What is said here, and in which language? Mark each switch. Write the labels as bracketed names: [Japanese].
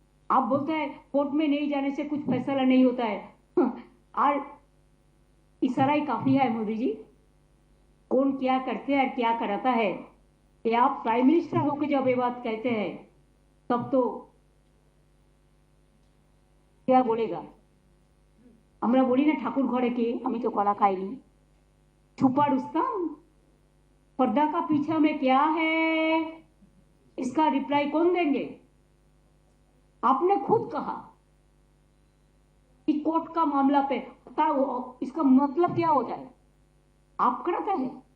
[Hindi] आप बोलते हैं कोर्ट में नहीं जाने से कुछ फैसला नहीं होता है, और इशारा ही काफी है मोदी जी। कौन क्या करते हैं और क्या कराता है ये आप प्राइम मिनिस्टर होकर जब ये बात कहते हैं तब तो क्या बोलेगा। [Bangla] আমরা বলি না ঠাকুর ঘরে কে, আমি তো কলা খাইনি। [Hindi] छुपा रुस्तम, पर्दा का पीछा में क्या है, इसका रिप्लाई कौन देंगे। आपने खुद कहा कि कोर्ट का मामला पे इसका मतलब क्या होता है, आप कराता है।